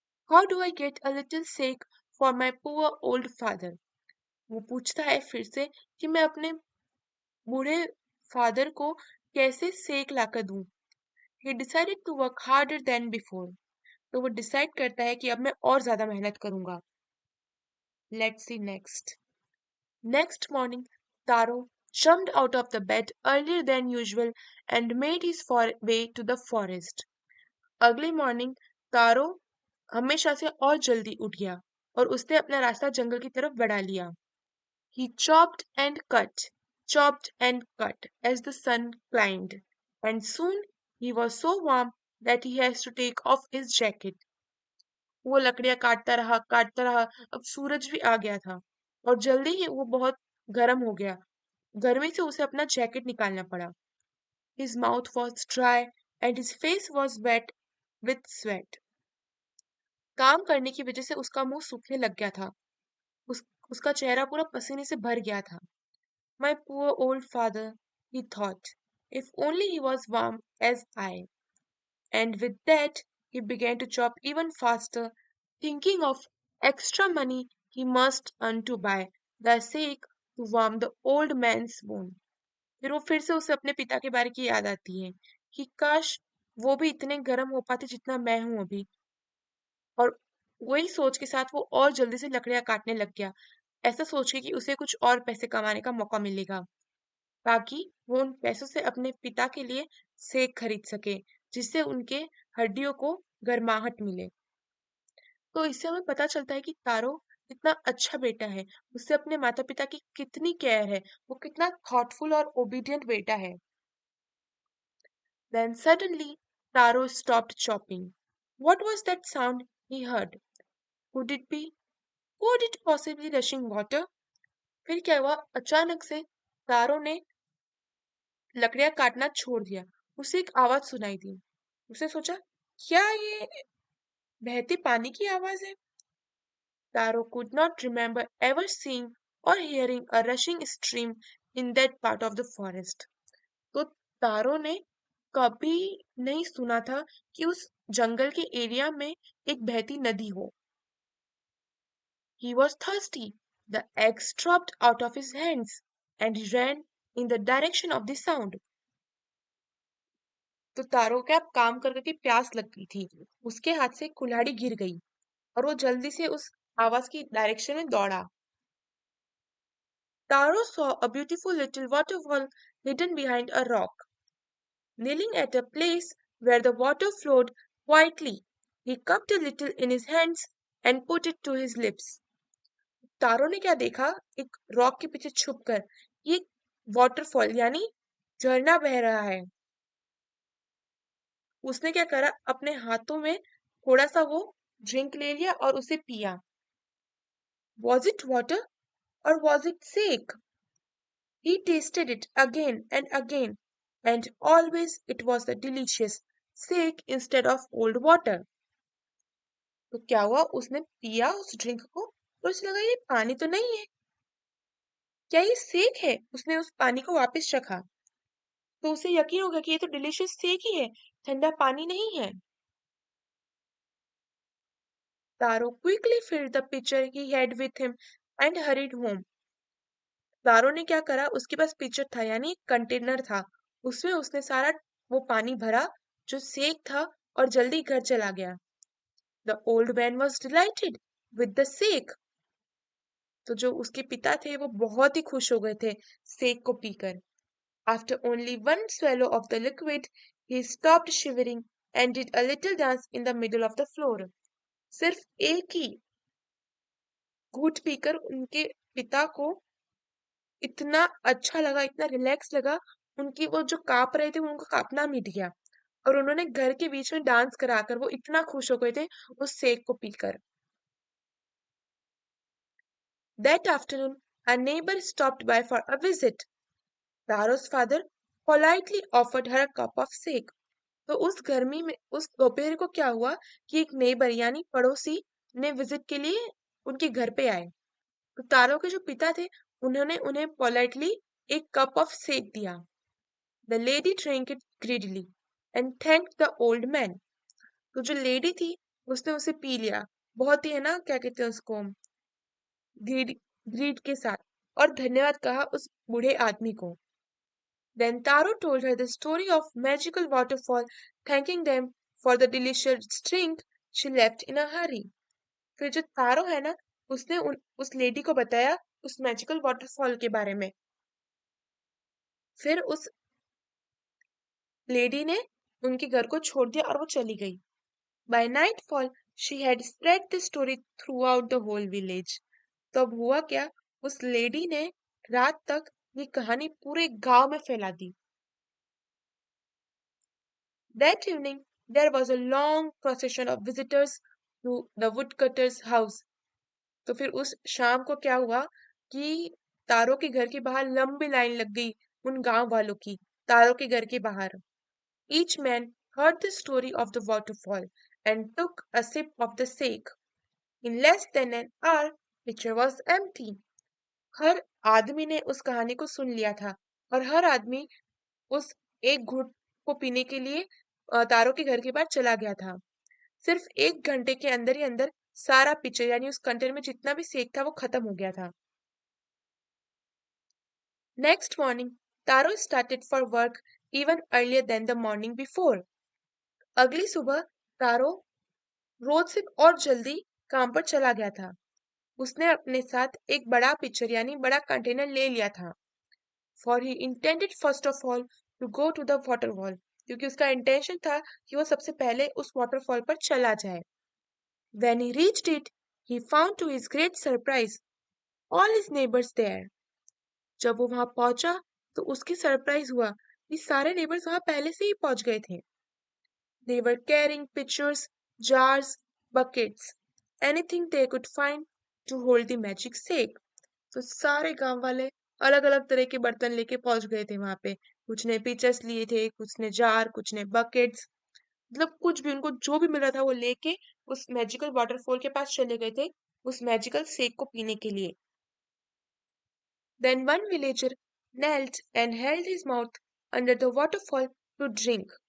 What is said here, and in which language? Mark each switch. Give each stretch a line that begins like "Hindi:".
English: How do I get a little sake for my poor old father.
Hindi: वो पूछता है फिर से कि मैं अपने बूढ़े फादर को कैसे सेक लाकर दूं।
English: He decided to work harder than before.
Hindi: तो वो डिसाइड करता है कि अब मैं और ज्यादा मेहनत करूंगा।
English: Let's see next. Next morning, Taro jumped out of the bed earlier than usual and made his way to the forest.
Hindi: अगली मॉर्निंग तारो हमेशा से और जल्दी उठ गया और उसने अपना रास्ता जंगल की तरफ बढ़ा लिया।
English: He chopped and cut as the sun climbed, and soon he was so warm that he has to take off his jacket.
Hindi: वो लकड़ियां काटता रहा। अब सूरज भी आ गया था और जल्दी ही वो बहुत गर्म हो गया। गर्मी से उसे अपना जैकेट निकालना पड़ा।
English: His mouth was dry and his face was wet with sweat.
Hindi: काम करने की वजह से उसका मुंह सूखने लग गया था। उसका चेहरा पूरा पसीने से भर गया था।
English: My poor old father, he thought, if only he was warm as I. And with that, he began to chop even faster, thinking of extra money he must earn to buy the sake to warm the old man's bone.
Hindi: फिर वो फिर से उसे अपने पिता के बारे की याद आती है कि काश वो भी इतने गर्म हो पाते जितना मैं हूं अभी। और वही सोच के साथ वो और जल्दी से लकड़ियां काटने लग गया, ऐसा सोच के कि उसे कुछ और पैसे कमाने का मौका मिलेगा, ताकि वो उन पैसों से अपने पिता के लिए सेक खरीद सके, जिससे उनके हड्डियों को गर्माहट मिले। तो इससे हमें पता चलता है कि तारो कितना अच्छा बेटा है, उससे अपने माता पिता की कितनी केयर है, वो कितना थॉटफुल और ओबीडियंट बेटा है।
English: Then suddenly Taro stopped chopping. What was that sound he heard? Could it be? Could it possibly rushing water?
Hindi: फिर क्या हुआ, अचानक से तारो ने लकड़ियां काटना छोड़ दिया। उसे एक आवाज सुनाई दी। उसने सोचा, क्या ये बहते पानी की आवाज है?
English: Taro could not remember ever seeing or hearing a rushing stream in that part of the forest.
Hindi: तो तारो ने कभी नहीं सुना था कि उस जंगल के एरिया में एक बहती नदी हो।
English: He was thirsty. The eggs dropped out of his hands and he ran in the direction of the sound.
Hindi: तो तारो क्या काम कर करके प्यास लग गई थी, उसके हाथ से कुल्हाड़ी गिर गई और वो जल्दी से उस आवाज की डायरेक्शन में दौड़ा।
English: Taro saw a beautiful little waterfall hidden behind a rock. Kneeling at a place where the water flowed quietly, he cupped a little in his hands and put it to his lips.
Hindi: तारो ने क्या देखा, एक rock के पीछे छुपकर ये waterfall यानी झरना बह रहा है। उसने क्या करा, अपने हाथों में थोड़ा सा वो ड्रिंक ले लिया और उसे पिया।
English: Was it water or was it sake? He tasted it again, and always it was the delicious sake instead of old water.
Hindi: तो क्या हुआ, उसने पिया उस ड्रिंक को तो उसे लगा ये पानी तो नहीं है, क्या ये सेक है? उसने उस पानी को वापस रखा तो उसे यकीन हो गया कि ये तो डिलीशियस सेक ही है, ठंडा पानी नहीं है।
English: Taro quickly filled the pitcher he had with him and hurried home.
Hindi: तारो ने क्या करा, उसके पास पिक्चर था यानी एक कंटेनर था, उसमें उसने सारा वो पानी भरा जो सेक था और जल्दी घर चला गया।
English: The old man was delighted with the sake.
Hindi: तो जो उसके पिता थे वो बहुत ही खुश हो गए थे सेक को पीकर।
English: After only one swallow of the liquid, he stopped shivering and did a little dance in the middle of the floor.
Hindi: सिर्फ एक ही घूंट पीकर उनके पिता को इतना अच्छा लगा, इतना रिलैक्स लगा, उनकी वो जो कांप रहे थे उनका कांपना मिट गया और उन्होंने घर के बीच में डांस कराकर वो इतना खुश हो गए थे उस शेक को पीकर।
English: That afternoon, a neighbor stopped by for a visit. Taro's father politely offered her a cup of shake.
Hindi: तो उस गर्मी में उस दोपहर को क्या हुआ कि एक नेबर यानी पड़ोसी ने विजिट के लिए उनके घर पे आए। तो तारो के जो पिता थे उन्होंने उन्हें पोलाइटली एक कप ऑफ शेक दिया।
English: The lady drank it greedily and thanked the old man.
Hindi: तो जो लेडी थी उसने उसे पी लिया, बहुत ही है ना क्या कहते हैं उसको, ग्रीड ग्रीड के साथ, और धन्यवाद कहा उस बूढ़े आदमी को।
English: Then Taro told her the story of magical waterfall, thanking them for the delicious drink she left in a hurry.
Hindi: फिर जो तारो है ना, उसने उस लेडी को बताया उस मैजिकल वाटरफॉल के बारे में। फिर उस लेडी ने उनके घर को छोड़ दिया और वो चली गई।
English: By nightfall, she had spread the story throughout the whole village.
Hindi: तब हुआ क्या, उस लेडी ने रात तक ये कहानी पूरे गांव में फैला दी।
English: That evening, there was a long procession of visitors to the woodcutter's house.
Hindi: तो फिर उस शाम को क्या हुआ कि तारों के घर के बाहर लंबी लाइन लग गई उन गांव वालों की, तारों के घर के बाहर।
English: Each man heard the story of the waterfall and took a sip of the sake. In less than an hour, pitcher was empty.
Hindi: हर आदमी ने उस कहानी को सुन लिया था और हर आदमी उस एक घूंट को पीने के लिए तारों के घर के पास चला गया था। सिर्फ 1 घंटे के अंदर ही अंदर सारा पिक्चर यानी उस कंटेनर में जितना भी सेक था वो खत्म हो गया था।
English: Next morning Taro started for work even earlier than the morning before.
Hindi: अगली सुबह तारो रोज से और जल्दी काम पर चला गया था। उसने अपने साथ एक बड़ा पिक्चर यानी बड़ा कंटेनर ले लिया था।
English: for he intended first of all to go to the waterfall,
Hindi: क्योंकि उसका इंटेंशन था कि वो सबसे पहले उस वाटरफॉल पर चला जाए।
English: When he reached it, he found to his great surprise all his neighbors there.
Hindi: जब वो वहां पहुंचा तो उसकी सरप्राइज हुआ कि सारे नेबर्स वहां पहले से ही पहुंच गए थे।
English: They were carrying pitchers, jars, buckets, anything they could find to hold the magic shake.
Hindi: तो सारे गांव वाले अलग अलग तरह के बर्तन लेके पहुंच गए थे वहां पे। कुछ ने पिचर्स लिए थे, कुछ ने जार, कुछ ने बकेट्स, मतलब कुछ भी उनको जो भी मिल रहा था वो लेके उस मैजिकल वाटरफॉल के पास चले गए थे उस मैजिकल शेक को पीने के लिए।
English: Then one villager knelt and held his mouth under the waterfall to drink.